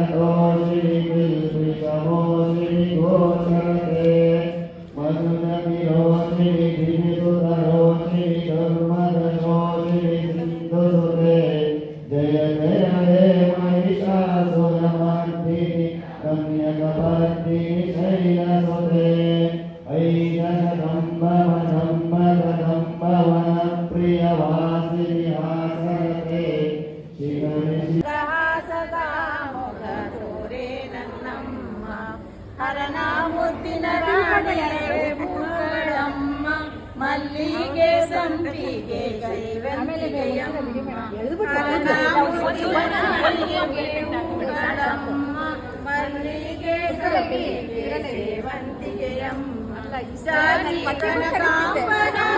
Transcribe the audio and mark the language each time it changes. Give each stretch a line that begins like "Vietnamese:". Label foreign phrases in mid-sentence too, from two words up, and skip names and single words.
Sanskrit: Shri जय जय हे महिषासुरमर्दिनि रम्यकपर्दिनि शैलसुते ऐजगदम्बवनम्बवनप्रियवासिनि हासरते शिवनि
Kannada: ಸದಾ ಮೊಗದೋರೆ ನನ್ನಮ್ಮ ಹರನ ಮುದ್ದಿನ ರಾಣಿಯೇ ಮುಗಳಮ್ಮ ಮಲ್ಲಿಗೆ ಸಂಪಿಗೆ ಕೈವಂತಿಗೆಯಮ್ಮ ಹರನ ಮುದ್ದಿನ ರಾಣಿಯೇ ಮುಗಳಮ್ಮ ಮಲ್ಲಿಗೆ ಸಂಪಿಗೆ ಸೇವಂತಿಗೆಯಮ್ಮ ಸಾರಿ ಕನಕಾಂಬರ